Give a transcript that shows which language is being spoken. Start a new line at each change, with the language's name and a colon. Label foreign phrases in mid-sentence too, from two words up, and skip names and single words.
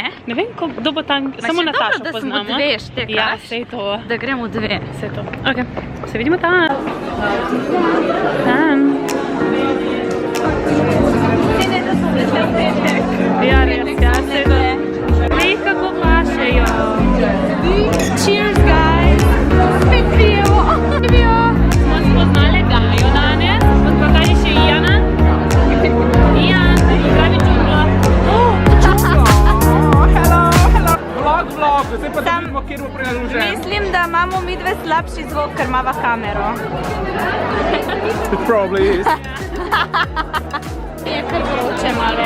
Slovenian: Ne vem, kdo bo tam, samo Natašo da poznamo. smo dve, štekaš? Ja, sej to. Da gremo v dve. Sej to. Ok, se vidimo tam. Tam. Ja, res, ja, sej to. Lej, kako pašejo.
English: Cheers, guys!
Slovenian: Spet pijemo! Smo spoznali Gajo danes, pokaži še Ijana. Ijan, pravi čudlo. Vlog, zdaj pa da vidimo, kjer bo preložen. Mislim, da imamo mi dve slabši zvok, ker imava kamero.
English: It probably is.
Slovenian: Je kar vroče malo.